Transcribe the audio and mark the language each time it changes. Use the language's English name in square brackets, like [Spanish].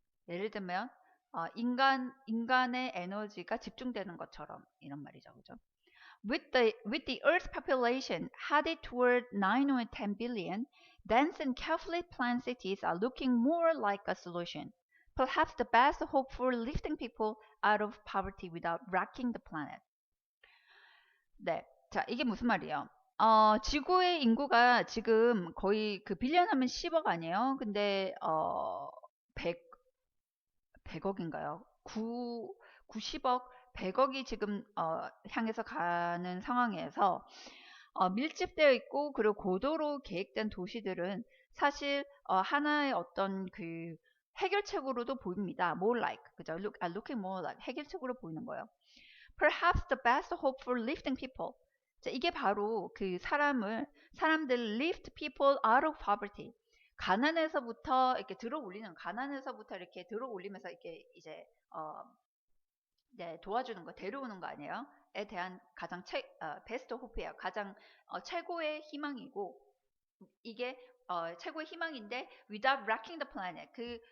[Korean] 예를 들면 인간의 에너지가 집중되는 것처럼 이런 말이죠, 그죠? [English] With the Earth's population headed toward 9 or 10 billion, dense and carefully planned cities are looking more like a solution. Perhaps the best hope for lifting people out of poverty without wrecking the planet. [Korean] 네, 자 이게 무슨 말이에요? 지구의 인구가 지금 거의 빌리언 하면 10억 아니에요? 근데 100, 100억인가요? 90억, 100억이 지금 향해서 가는 상황에서 밀집되어 있고 그리고 고도로 계획된 도시들은 사실 하나의 어떤 해결책으로도 보입니다. [English] More like, 그죠? Looking more like [Korean] 해결책으로 보이는 거예요. [English] Perhaps the best hope for lifting people. [Korean] 자, 이게 바로 사람들 [English] lift people out of poverty. [Korean] 가난에서부터 이렇게 가난에서부터 이렇게 들어 올리면서 이렇게 이제 네, 도와주는 거, 데려오는 거 아니에요? 에 대한 가장 베스트 호프예요. 가장 최고의 희망이고 이게 최고의 희망인데 [English] without wrecking the planet.